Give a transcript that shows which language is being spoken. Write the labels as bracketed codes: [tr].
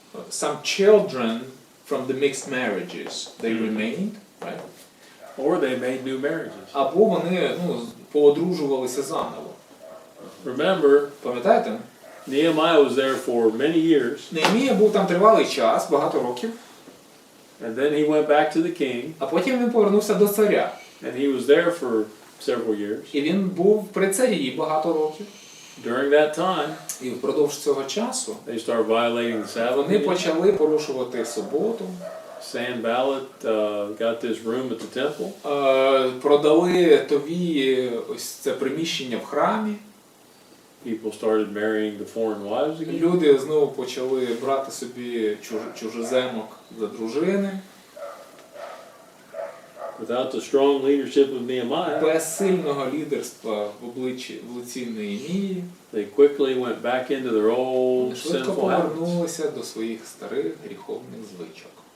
[en] Some children from the mixed marriages, they remained, right? Or they made new marriages. [uk] Або вони поодружувалися заново. [en] Remember, [uk] Пам'ятаєте? [en] Nehemiah was there for many years, [uk] Неемія був там тривалий час, багато років, [en] and then he went back to the king, [uk] а потім він повернувся до царя. [en] and he was there for several years. [uk] І він був при царі багато років. [en] During that time, [uk] І впродовж цього часу [en] they started violating the Sabbath. [uk] вони почали порушувати суботу, [en] Sanballat got this room at the temple. [uk] продали Товії ось це приміщення в храмі. [en] People started marrying the foreign wives again. [uk] Люди знову почали брати собі чужеземок за дружини. [en] Without the strong leadership of Nehemiah, [uk] Без сильного лідерства в лиці Неемії [en] they quickly went back into their old [uk] вони швидко [en] sinful habits. [uk] повернулися до своїх старих гріховних звичок.